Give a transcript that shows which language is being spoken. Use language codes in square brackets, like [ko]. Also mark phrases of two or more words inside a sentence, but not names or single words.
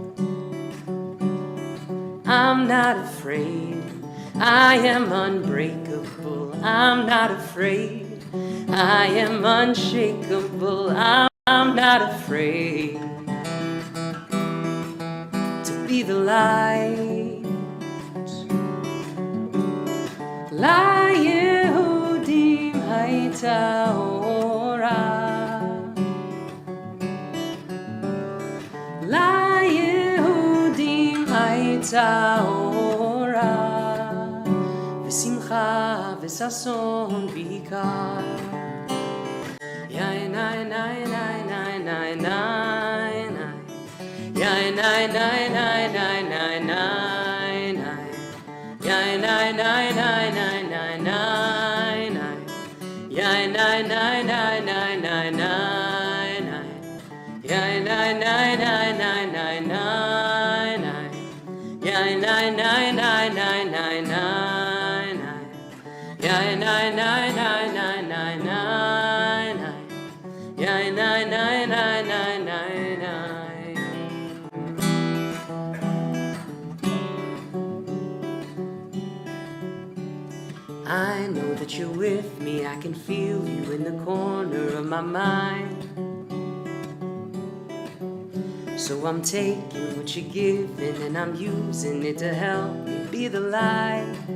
[en] I'm not afraid, I am unbreakable. I'm not afraid, I am unshakable. I'm not afraid to be the light. [he] ליהודים היתה אורה ליהודים היתה אורה ושמחה וששון ויקר. Yai nai nai nai nai nai nai nai, Yai nai nai nai nai nai nai nai, Yai nai nai nai nai nai nai nai, Yai nai nai nai nai nai nai nai, Yai nai nai nai nai nai nai nai, Yai nai nai nai nai nai nai nai, Yai nai nai nai nai nai nai nai, Yai nai nai nai nai nai nai. [en] I know that you're with me, I can feel you in the corner of my mind. So I'm taking what you're giving and I'm using it to help me be the light.